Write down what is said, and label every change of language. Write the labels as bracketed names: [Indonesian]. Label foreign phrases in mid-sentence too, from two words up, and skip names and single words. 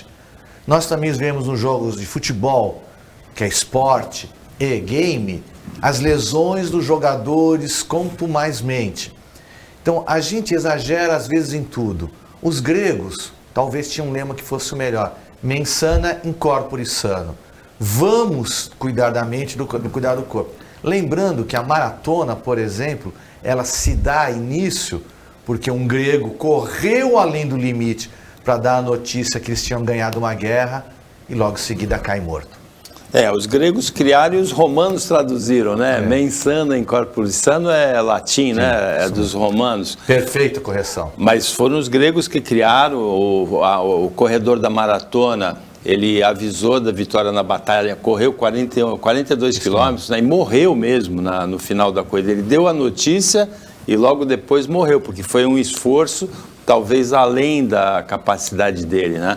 [Portuguese] Nós também vemos nos jogos de futebol, que é esporte e game, as lesões dos jogadores contumazmente. Então, a gente exagera às vezes em tudo. Os gregos talvez tinham um lema que fosse o melhor. [Latin] Mens sana in corpore sano. [Portuguese] Vamos cuidar da mente do cuidar do corpo. Lembrando que a maratona, por exemplo, ela se dá início porque um grego correu além do limite para dar a notícia que eles tinham ganhado uma guerra e logo em seguida cai morto. Os gregos criaram e os romanos traduziram, né? [Latin] Mens sana in corpore sano [Portuguese] é latim, sim, né? É dos romanos. Perfeita correção. Mas foram os gregos que criaram o corredor da maratona. Ele avisou da vitória na batalha, correu 42 quilômetros, né? E morreu mesmo no final da corrida. Ele deu a notícia e logo depois morreu, porque foi um esforço talvez além da capacidade dele, né?